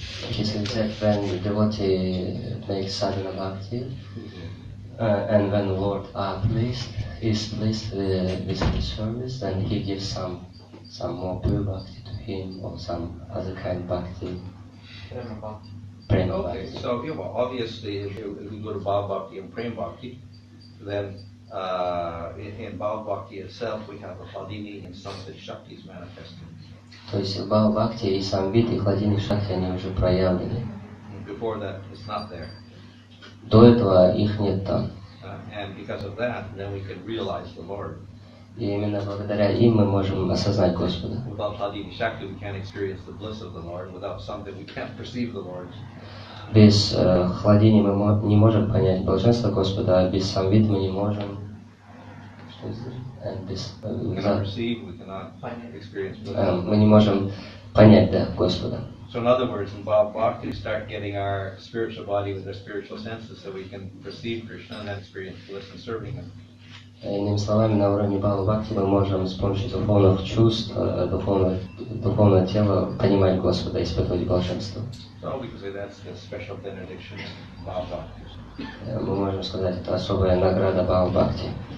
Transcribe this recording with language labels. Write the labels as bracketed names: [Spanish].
[English] He says that when the devotee makes sadhana bhakti, and when the Lord is pleased with his service, then he gives some more pure bhakti to him, or some other kind of bhakti. Prema Okay, bhakti. so obviously if you go to Bhava Bhakti and Prema Bhakti, then in Bhava Bhakti itself we have the Hladini and some of the Shaktis manifested. [Russian] То есть в Бхава Бхакти и сам вид, и хладини шакти, они уже проявлены. [English] Before that, it's not there. [Russian] До этого их нет там. [English] And because of that, then we can realize the Lord. [Russian] И именно благодаря им мы можем осознать Господа. [English] Without Hladini Shakti, we can't experience the bliss of the Lord. Without something, we can't perceive the Lord. [Russian] Без хладини мы не можем понять блаженство Господа, а без сам вид мы не можем. Что здесь? [English] We cannot perceive, we cannot experience bliss. [Russian] Мы не можем понять, да, Господа. [English] So in other words, in Bhava Bhakti, we start getting our spiritual body with our spiritual senses so we can perceive Krishna and then experience bliss in serving Him. [Russian] Иными словами, на уровне Бхава Бхакти мы можем с помощью духовных чувств, духовного тела понимать Господа и испытывать блаженство. [English] So we can say that's the special benediction of Bhava Bhakti. [Russian] Мы можем сказать, это особая награда Бхава Бхакти.